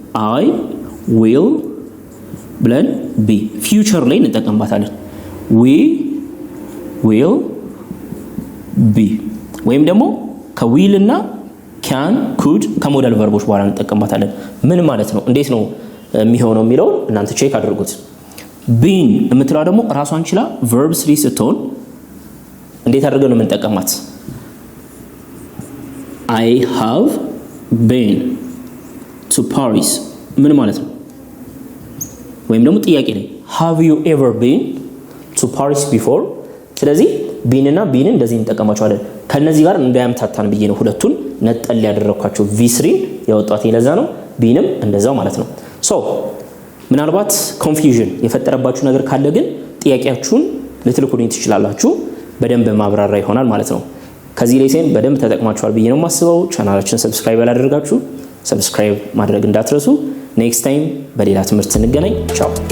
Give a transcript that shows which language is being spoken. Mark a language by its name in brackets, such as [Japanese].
[Amharic] አይ ዊል ብለን ቢ ፊውቸር ላይ እንጠቀምባታለን። ዊ ዊል ቢ ወይም ደግሞ ከዊል እና ካን ኩድ ከሞዳል ቨርቦች በኋላ እንጠቀምባታለን። ምን ማለት ነው? እንዴት ነው የሚሆነው የሚለውን እናንተ ቼክ አድርጉት። ቢን የምትለው ደግሞ ራሷን ችላ ቨርብ 3 ስትሆን እንዴት አድርገን ነው የምንጠቀማት? [English] I have been to Paris [Amharic] ምን ማለት ነው? ወይም ደግሞ ጥያቄ ላይ [English] have you ever been to Paris before? [Amharic] ስለዚህ ቢን እና ቢን እንደዚህ እንጠቀማቸዋለን። ከነዚህ ጋር እንዳያምታታን ብዬ ነው ሁለቱን ነጠል ያደረኳቸው። v3 ያወጣት ለዛ ነው። ቢንም እንደዛው ማለት ነው። ሶ ምናልባት ኮንፊውዥን የፈጠረባችሁ ነገር ካለ ግን ጥያቄያችሁን ልትልኩልኝ ትችላላችሁ። በደንብ ማብራራ ይሆናል ማለት ነው። ከዚህ ሌሰን በደንብ ተጠቅማችኋል ብዬ ነው የማስበው። ቻናላችን ሰብስክራይብ ያላደረጋችሁ ሰብስክራይብ ማድረግ እንዳትረሱ። ኔክስት ታይም በሌላ ትምህርት እንገናኝ። ቻው